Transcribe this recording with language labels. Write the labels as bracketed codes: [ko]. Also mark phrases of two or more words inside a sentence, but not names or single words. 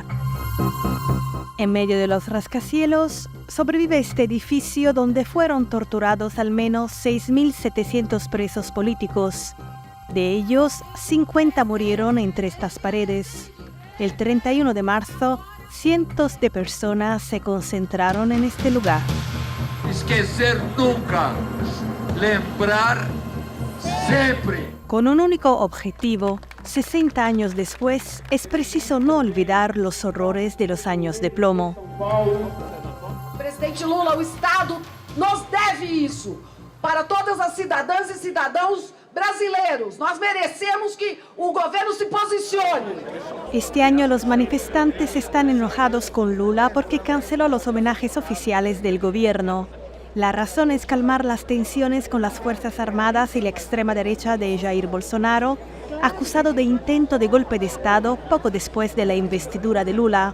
[es] En medio de los rascacielos, sobrevive este edificio donde fueron torturados al menos 6.700 presos políticos. De ellos, 50 murieron entre estas paredes. El 31 de marzo, cientos de personas se concentraron en este lugar. [pt] Esquecer nunca, lembrar [es] siempre. Con un único objetivo, 60 años después, es preciso no olvidar los horrores de los años de plomo. [pt] Presidente Lula, o Estado nos debe isso para todas as cidadãs e cidadãos brasileiros. Nós merecemos que o governo se posicione. [es] Este año los manifestantes están enojados con Lula porque canceló los homenajes oficiales del gobierno. La razón es calmar las tensiones con las Fuerzas Armadas y la extrema derecha de Jair Bolsonaro, acusado de intento de golpe de Estado poco después de la investidura de Lula.